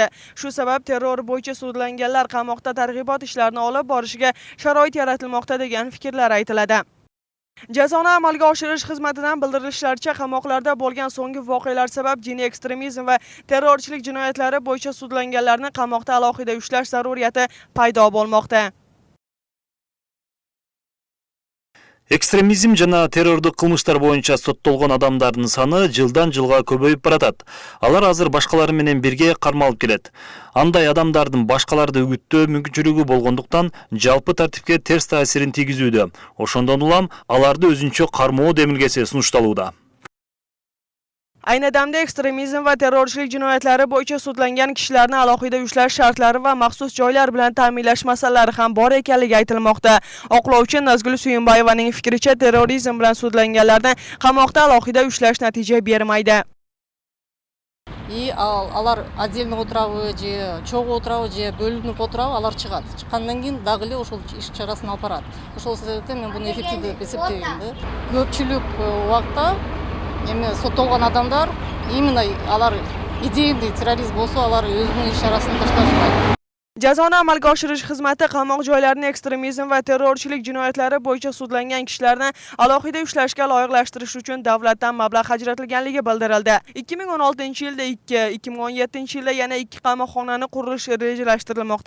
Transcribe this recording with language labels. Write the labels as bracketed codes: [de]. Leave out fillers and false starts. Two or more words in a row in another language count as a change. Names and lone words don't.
[uz] Shu sabab terror bo'yicha sudlanganlar qamoqda targ'ibot ishlarini olib borishiga sharoit yaratilmoqda degan fikrlar aytiladi. Jazoni amalga oshirish xizmatidan bildirilishlaricha, qamoqlarda bo'lgan so'nggi voqealar sabab diniy ekstremizm va terrorchilik jinoyatlari bo'yicha sudlanganlarni qamoqda alohida ushlash zaruriyati paydo bo'lmoqda. [ky] Экстремизм жана террордук кылмыштар боюнча соттолгон адамдардын саны жылдан жылга көбөйүп баратат. Алар азыр башкалары менен бирге кармалып келет. Андай адамдардын башкаларды үгүттөө мүмкүнчүлүгү болгондуктан жалпы тартипке терс таасирин тийгизүүдө. Ошондон улам аларды өзүнчө кармоо демилгеси сунушталууда. [uz] Ayni damda ekstremizm va terrorchilik jinoyatlari bo'yicha sudlangan kishilarni alohida ushlash shartlari va maxsus joylar bilan ta'minlash masalalari ham bor ekanligi aytilmoqda. Oqlovchi Nazgul Suyunbayevaning fikricha, terrorizm bilan sudlanganlarni qamoqda alohida ushlash natija bermaydi. [ky] Алар отдельно отуравы же чогуу отуравы же бөлүнүп отуравы алар чыгат. Чыккандан кийин дагы эле ошол иш чарасын алып барат. Ошол себептен мен буну эффективдүү деп эсептейм да. Көпчүлүк убакта эми соттолгон адамдар именно алар [ru] идейный террорист [ky] болсо, алар өзүнүн ишарасын ташташпайт. [uz] Jazoni amalga oshirish xizmati qamoq joylarini ekstremizm va terrorchilik jinoyatlari bo'yicha sudlangan kishilarni alohida ushlashga loyiqlashtirish uchun davlatdan mablag' ajratilganligi bildirildi. 2016-yilda 2, 2017-yilda yana 2 qamoqxonani qurish rejalashtirilmoqda.